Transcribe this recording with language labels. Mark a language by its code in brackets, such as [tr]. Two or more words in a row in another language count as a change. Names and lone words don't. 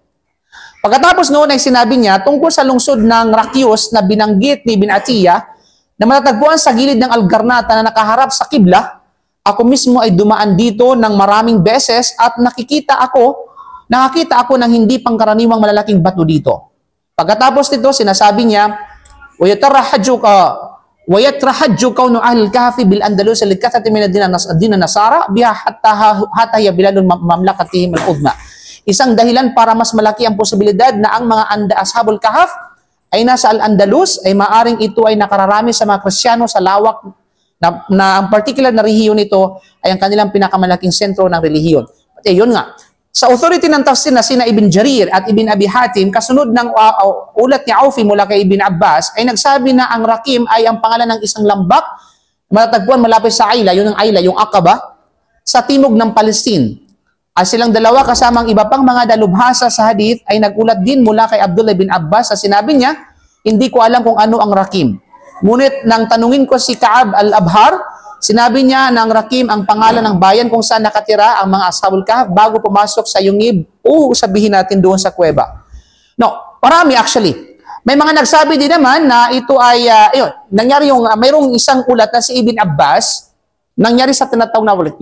[tl] Pagkatapos noon ay sinabi niya tungkol sa lungsod ng Rakios na binanggit ni Ibn Atiyah na matatagpuan sa gilid ng Al-Garnata na nakaharap sa kibla. Ako mismo ay dumaan dito ng maraming beses at nakakita ako ng hindi pangkaraniwang malalaking bato dito. Pagkatapos nito, sinasabi niya, [ar] وَيَتْرَحَجُّ كَوْنُ أَهْلِ الْكَهْفِ بِالْأَنْدَلُوسِ لِكَثْرَةٍ مِنَ الدِّينَ النَّصَارَى بِهَا حَتَّى هِيَ بِلَادُ مَمْلَكَتِهِمْ الْعُظْمَى. [tl] Isang dahilan para mas malaki ang posibilidad na ang mga [ar] أصحاب الكهف [tl] ay nasa Al-Andalus ay maaring ito ay nakararami sa mga Kristiyano sa lawak na ang particular na rehiyon nito ay ang kanilang pinakamalaking sentro ng relihiyon. At yun nga, sa authority ng tafsir na sina Ibn Jarir at Ibn Abi Hatim, kasunod ng ulat ni Aufi mula kay Ibn Abbas, ay nagsabi na ang Rakim ay ang pangalan ng isang lambak matatagpuan malapit sa Ayla, yun ang Ayla, yung Aqaba, sa timog ng Palestine. At silang dalawa kasamang iba pang mga dalubhasa sa hadith ay nagulat din mula kay Abdullah bin Abbas sa sinabi niya, hindi ko alam kung ano ang Rakim. Ngunit nang tanungin ko si Ka'ab al-Abhar, sinabi niya na ang Rakim ang pangalan ng bayan kung saan nakatira ang mga [ar] أصحاب الكهف [tl] bago pumasok sa yungib o sabihin natin doon sa kuweba. No, marami actually. May mga nagsabi din naman na ito ay, nangyari mayroong isang ulat na si Ibn Abbas, nangyari sa tinatawag na ulat.